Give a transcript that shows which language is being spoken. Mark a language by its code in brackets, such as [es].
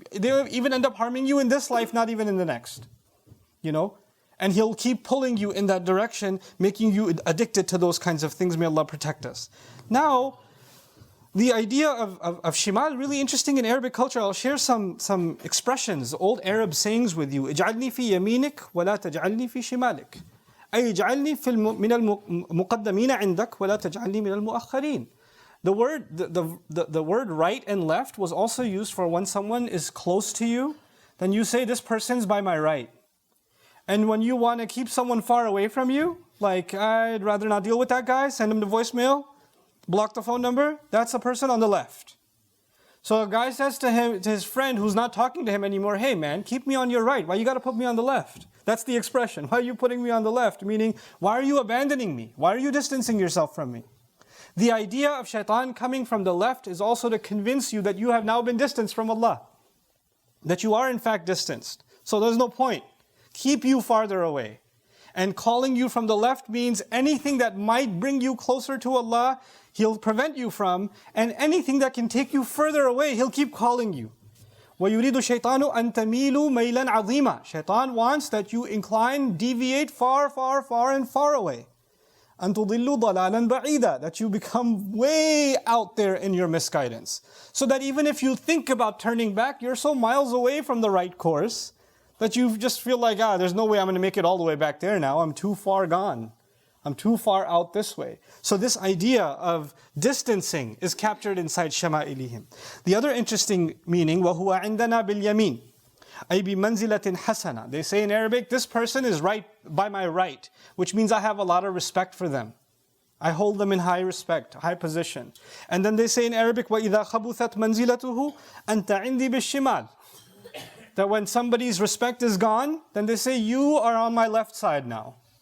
[en] They even end up harming you in this life, not even in the next. And he'll keep pulling you in that direction, making you addicted to those kinds of things. May Allah protect us. Now, the idea of shimal, really interesting in Arabic culture. I'll share some expressions, old Arab sayings with you. [ar] اجعلني في يمينك ولا تجعلني في شمالك. أي اجعلني من المقدمين عندك ولا تجعلني من المؤخرين. [en] The word right and left was also used for when someone is close to you. Then you say, this person's by my right. And when you want to keep someone far away from you, like, I'd rather not deal with that guy, send him to voicemail, block the phone number, that's the person on the left. So a guy says to his friend who's not talking to him anymore, hey man, keep me on your right. Why you got to put me on the left? That's the expression. Why are you putting me on the left? Meaning, why are you abandoning me? Why are you distancing yourself from me? The idea of shaitan coming from the left is also to convince you that you have now been distanced from Allah. That you are in fact distanced. So there's no point. Keep you farther away. And calling you from the left means anything that might bring you closer to Allah, He'll prevent you from, and anything that can take you further away, He'll keep calling you. [ar] وَيُرِيدُ الشَّيْطَانُ أَن تَمِيلُوا مَيْلًا عَظِيمًا. [en] Shaitan wants that you incline, deviate far, far, far and far away. [ar] أَن تُضِلُّوا ضَلَالًا بَعِيدًا. [en] That you become way out there in your misguidance. So that even if you think about turning back, you're so miles away from the right course that you just feel like, there's no way I'm going to make it all the way back there now. I'm too far gone. I'm too far out this way. So this idea of distancing is captured inside Shama'ilihim. The other interesting meaning, [ar] وَهُوَ عِنْدَنَا بِالْيَمِينِ أي بِمَنْزِلَةٍ حَسَنَةٍ. [en] They say in Arabic, this person is right by my right, which means I have a lot of respect for them. I hold them in high respect, high position. And then they say in Arabic, [ar] وَإِذَا خَبُثَتْ مَنْزِلَتُهُ أَنْتَ عِنْدِي بِالشِّمَالِ. [en] That when somebody's respect is gone, then they say, you are on my left side now.